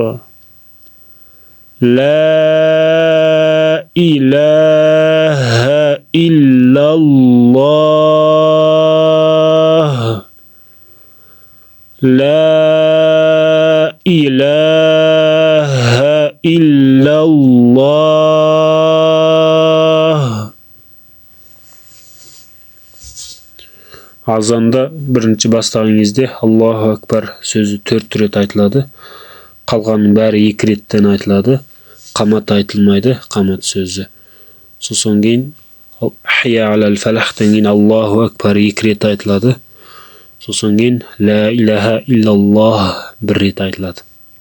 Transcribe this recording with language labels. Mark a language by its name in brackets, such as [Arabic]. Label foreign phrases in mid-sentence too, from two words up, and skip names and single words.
[Arabic] لا إله إلا الله. لا إله إلا الله. [Kazakh] Азанда бірінші бастаған кезде [Arabic] الله أكبر [Kazakh] сөзі 4 рет айтылады. Қалғанның бәрі 2 реттен айтылады. Қамат айтылмайды, қамат сөзі. Сосын кейін [Arabic] حي على الفلاح [Kazakh] кейін [Arabic] الله أكبر [Kazakh] 2 рет айтылады. Сосын кейін [Arabic] لا إله إلا الله [Kazakh] 1 рет айтылады.